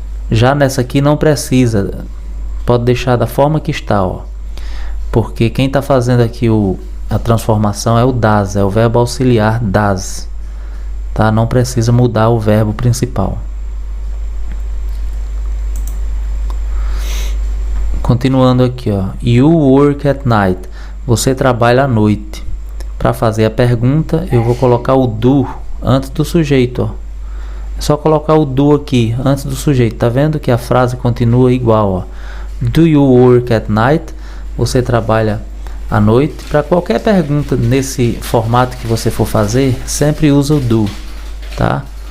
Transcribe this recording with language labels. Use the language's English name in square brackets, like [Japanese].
[Portuguese] Já nessa aqui não precisa, pode deixar da forma que está, ó, porque quem está fazendo aqui a transformação é o does, é o verbo auxiliar does, tá? Não precisa mudar o verbo principal. Continuando aqui, ó, [English] you work at night. [Portuguese] Você trabalha à noite. Para fazer a pergunta, eu vou colocar o do antes do sujeito, ó. É só colocar o do aqui antes do sujeito. Tá vendo que a frase continua igual, ó. [English] Do you work at night? [Portuguese] Você trabalha à noite? Para qualquer pergunta nesse formato que você for fazer, sempre usa o do, tá?